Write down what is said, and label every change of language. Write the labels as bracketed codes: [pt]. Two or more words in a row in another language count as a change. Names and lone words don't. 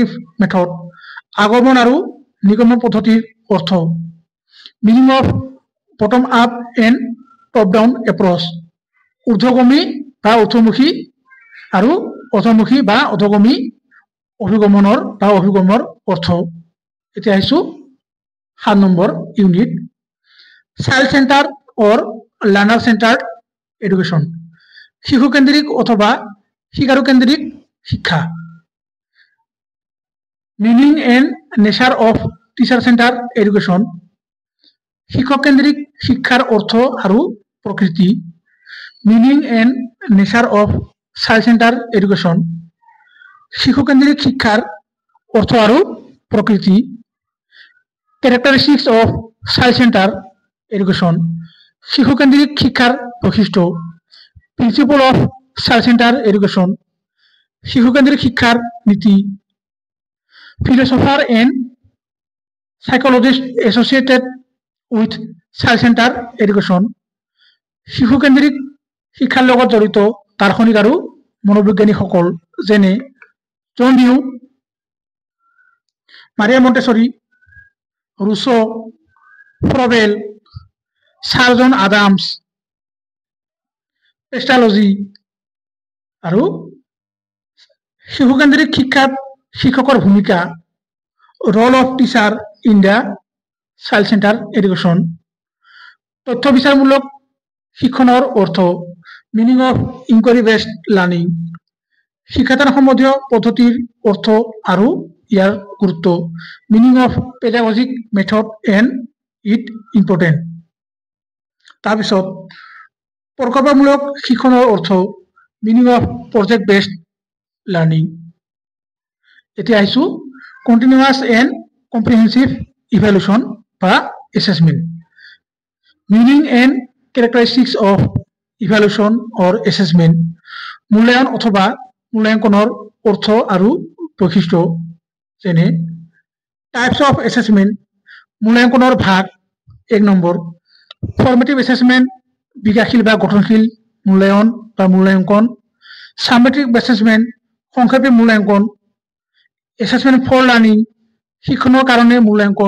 [as] মেথড আগমন আৰু নিগমন পদ্ধতিৰ অৰ্থ [en] meaning of bottom up and top down approach [as] ঊৰ্ধ্বগামী বা ঊৰ্ধ্বমুখী আৰু অধমুখী বা অধগামী অভিগমনৰ বা অভিগমৰ অৰ্থ এতিয়া আহিছো 7 নম্বৰ ইউনিট [en] child center or learner centered education [as] শিশু কেন্দ্রিক অথবা শিকারু কেন্দ্রিক শিক্ষা [en] meaning and nature of teacher center education [as] শিক্ষক কেন্দ্রিক শিক্ষার অর্থ আৰু প্রকৃতি, [en] meaning and nature of child center education. [as] শিশু কেন্দ্রিক শিক্ষার অর্থ আৰু প্রকৃতি, [en] characteristics of child center education. [as] শিশু কেন্দ্রিক শিক্ষার বৈশিষ্ট্য, [en] principle of child center education. [as] শিশু কেন্দ্রিক শিক্ষার নীতি, [en] philosopher and psychologist associated with child center education। [as] শিশু কেন্দ্রিক শিক্ষাৰ লগত জড়িত দাৰ্শনিক আৰু মনোবিজ্ঞানীসকল যেনে জন ডিউ, মাৰিয়া মন্টেছৰী, ৰুছো, ফ্ৰবেল, চাৰ জন আডামছ, পেষ্টালজি। আৰু শিশু কেন্দ্রিক শিক্ষাত শিক্ষকৰ ভূমিকা, [en] role of teacher in the child center education. [as] তথ্য বিচারমূলক শিক্ষণৰ অৰ্থ, [en] meaning of inquiry based learning. [as] শিক্ষাদান সম্বন্ধীয় পদ্ধতিৰ অৰ্থ আৰু ইয়াৰ গুৰুত্ব, [en] meaning of pedagogic method and it important. [as] তাৰপিছত প্ৰকল্পমূলক শিক্ষণৰ অৰ্থ, [en] meaning of project based learning. [as] এতিয়া আহিছো [en] continuous and comprehensive evaluation বা অ্যাসেসমেন্ট। meaning and characteristics of evaluation or assessment. [as] মূল্যায়ন অথবা মূল্যাঙ্কনৰ অৰ্থ আৰু বৈশিষ্ট্য যেনে [en] types of assessment, [as] মূল্যাঙ্কনৰ ভাগ। 1 নম্বৰ [en] formative assessment, [as] বিকাশীল বা গঠনশীল মূল্যায়ন বা মূল্যাঙ্কন। [en] summative assessment, [as] সংক্ষেপে মূল্যাঙ্কন। [en] assessment for learning, [as] শিক্ষণৰ কাৰণে মূল্যাঙ্কন।